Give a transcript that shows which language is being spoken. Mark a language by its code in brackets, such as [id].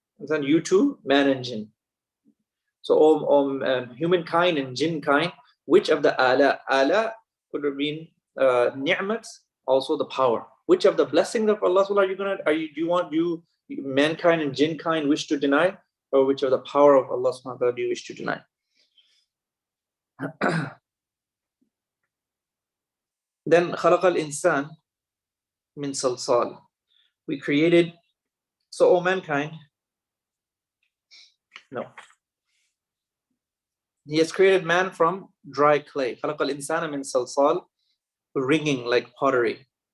[en] Then you two, man and jinn. So humankind and jinn kind, which of the ala could have been ni'mat, also the power. Which of the blessings of Allah do you want mankind and jinn kind wish to deny, or which of the power of Allah subhanahu wa ta'ala do you wish to deny? Then [ar] خلق الإنسان من صلصال. [en] We created, so O mankind, no. He has created man from dry clay. [ar] خلق الإنسان من صلصال, [en] ringing like pottery.